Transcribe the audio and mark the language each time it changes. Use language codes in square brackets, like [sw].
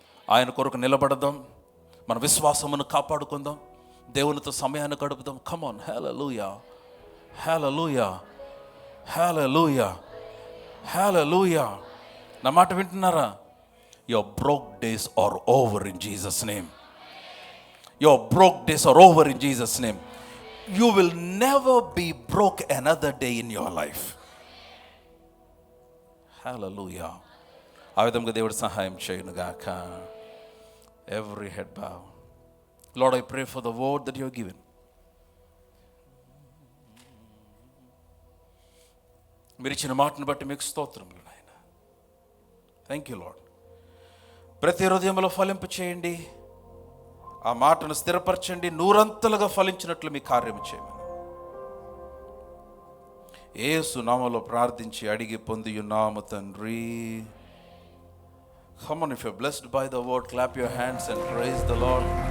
[te] ఆయన కొరకు నిలబడదాం, మన విశ్వాసమును కాపాడుకుందాం, దేవునితో సమయాన్ని గడుపుదాం. [en] come on, [te] హల్లెలూయా, హల్లెలూయా, హల్లెలూయా, హల్లెలూయా. నా మాట వింటున్నారా? [en] Your broke days are over in Jesus name. Your broke days are over in Jesus' name. You will never be broke another day in your life. [te] Hallelujah. ఆ విధంగా దేవుడు సహాయం చేయను గాక. [en] Every head bow. Lord, I pray for the word that you have given. [te] మీరు ఇచ్చిన మాటను బట్టి మీకు స్తోత్రములు నాయన. [en] Thank you Lord. [te] ప్రతి హృదయంలో ఫలింపు చేయండి, ఆ మాటను స్థిరపరచండి, నూరంతలుగా ఫలించినట్లు మీ కార్యము చేయమని యేసు నామములో ప్రార్థించి అడిగి పొంది ఉన్నాము తండ్రి. [en] Come on, if you're blessed by the word, clap your hands and praise the Lord.